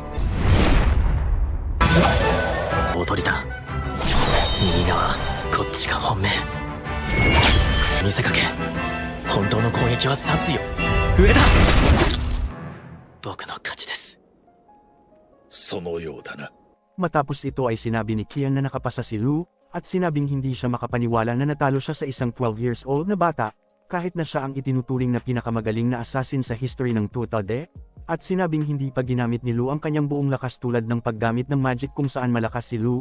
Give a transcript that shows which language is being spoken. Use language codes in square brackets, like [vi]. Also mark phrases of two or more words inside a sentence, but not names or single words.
[ja] 踊りだ。右側、こっちが本命。見せかけ。本当の攻撃は殺意を。上だ。僕の勝ちです。そのようだな。 [tl] Matapos ito ay sinabi ni Kian na nakapasa si Lu, at sinabing hindi siya makapaniwala na natalo siya sa isang [en] 12 years old [tl] na bata, kahit na siya ang itinuturing na pinakamagaling na assassin sa history ng Tuatade, at sinabing hindi pa ginamit ni Lu ang kanyang buong lakas tulad ng paggamit ng magic kung saan malakas si Lu.